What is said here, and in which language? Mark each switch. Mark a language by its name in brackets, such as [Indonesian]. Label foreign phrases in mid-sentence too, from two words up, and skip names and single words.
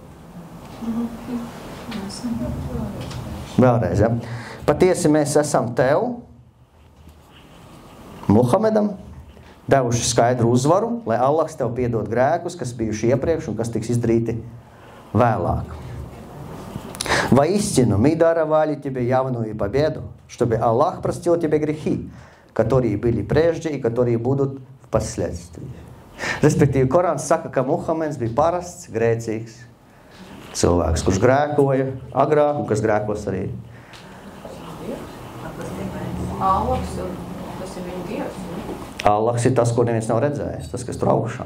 [Latvian] Vēlreiz, ja? Patiesi mēs esam tev, Muhamedam, devuši skaidru uzvaru, lai Allahs tev piedod grēkus, kas bijuši iepriekš un kas tiks izdarīti vēlāk. [Russian] Воистину, мы даровали тебе явную победу, чтобы Аллах простил тебе грехи, которые были прежде и которые будут впоследствии. [Latvian] Respektīvi, Korāns saka, ka Muhameds bija parasts, grēcīgs cilvēks, kurš grēkoja agrāk un kas grēkos arī. Allahs, tas ir viņa Dievs. Allahs ir tas, ko neviens nav redzējis, tas, kas tur augšā.